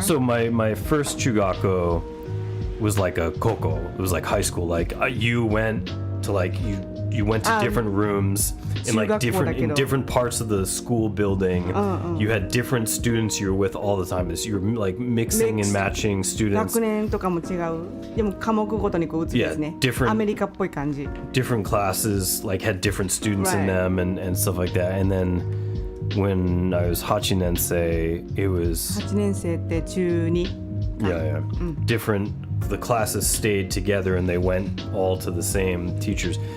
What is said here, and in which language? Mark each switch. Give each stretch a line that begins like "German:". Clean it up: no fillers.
English: So my first chugako was like a koko. It was like high school. Like you went to you went to different rooms in like different parts of the school building. You had different students you were with all the time. You were like mixing and matching students.
Japanese: 学年とかも違うでも科目ごとにこう移るんですね
English: Yeah, different-
Japanese: アメリカっぽい感じ
English: Different classes like had different students in them and stuff like that. And then when I was hachinensei, it was
Japanese: 8年生って中2
English: yeah. Different. The classes stayed together and they went all to the same teachers.